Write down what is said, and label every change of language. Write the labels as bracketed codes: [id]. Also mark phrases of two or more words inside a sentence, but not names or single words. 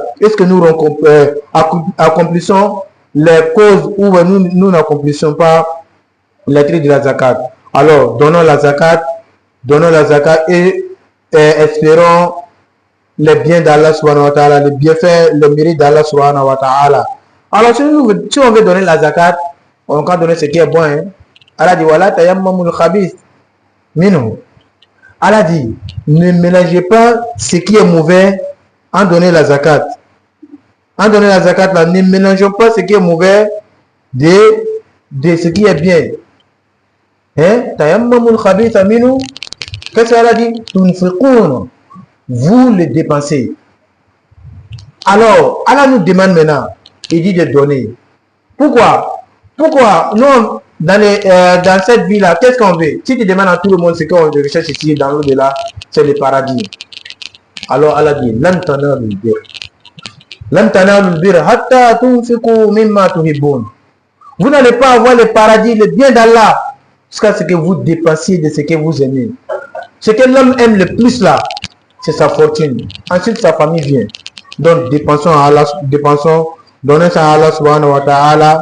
[fr] Est-ce que nous accomplissons les causes ou nous n'accomplissons pas les traits de la zakat? Alors, donnons la zakat et espérons les biens d'Allah [ar] سبحانه وتعالى, [fr] les bienfaits, le mérite d'Allah [ar] سبحانه وتعالى. [fr] Alors, si on veut donner la zakat, on va donner ce qui est bon. Hein? Allah dit, voilà, [ar] تيمموا الخبيث منه. [fr] Allah dit, ne mélangez pas ce qui est mauvais en donner la zakat. En donner la zakat, là, ne mélangeons pas ce qui est mauvais de ce qui est bien. Hein? [ar] تيمموا الخبيث منه. [fr] Qu'est-ce qu'Allah dit? Tunfiqun. Vous le dépensez. Alors, Allah nous demande maintenant, il dit de donner. Pourquoi? Nous, dans cette vie-là, qu'est-ce qu'on veut? Si tu demandes à tout le monde ce qu'on recherche ici, dans l'au-delà, c'est le paradis. Alors Allah dit, [ar] لن تنالوا البر حتى تنفقوا مما تحبون. [fr] Vous n'allez pas avoir le paradis, le bien d'Allah, jusqu'à ce que vous dépensiez de ce que vous aimez. Ce que l'homme aime le plus là, c'est sa fortune. Ensuite, sa famille vient. Donc, dépensons, donnons ça à Allah [ar] سبحانه وتعالى.